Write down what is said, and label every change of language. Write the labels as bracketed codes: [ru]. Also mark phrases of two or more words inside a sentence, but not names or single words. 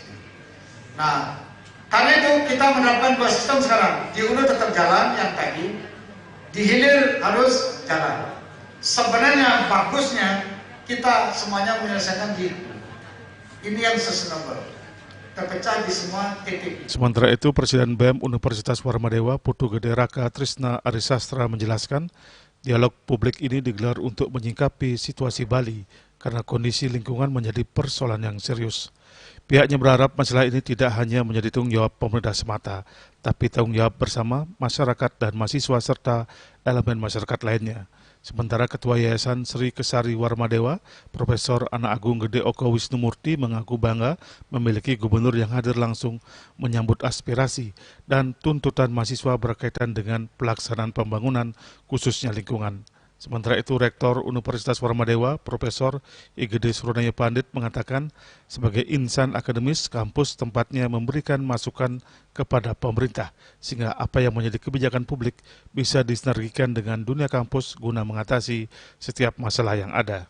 [id] Nah, karena itu kita menerapkan dua sistem sekarang. Di hulu tetap jalan yang tadi, di hilir harus jalan. Sebenarnya bagusnya kita semuanya menyelesaikan di ini yang sustainable, terpecah di semua titik. Sementara itu, Presiden BEM Universitas Warmadewa Putu Gede Raka Trisna Arisastra menjelaskan, dialog publik ini digelar untuk menyikapi situasi Bali karena kondisi lingkungan menjadi persoalan yang serius. Pihaknya berharap masalah ini tidak hanya menjadi tanggung jawab pemerintah semata, tapi tanggung jawab bersama masyarakat dan mahasiswa serta elemen masyarakat lainnya. Sementara Ketua Yayasan Sri Kesari Warmadewa, Profesor Anak Agung Gede Oko Wisnumurti mengaku bangga memiliki gubernur yang hadir langsung menyambut aspirasi dan tuntutan mahasiswa berkaitan dengan pelaksanaan pembangunan khususnya lingkungan. Sementara itu, Rektor Universitas Warmadewa, Profesor IGD Suronaya Pandit mengatakan, sebagai insan akademis, kampus tempatnya memberikan masukan kepada pemerintah, sehingga apa yang menjadi kebijakan publik bisa disinergikan dengan dunia kampus guna mengatasi setiap masalah yang ada.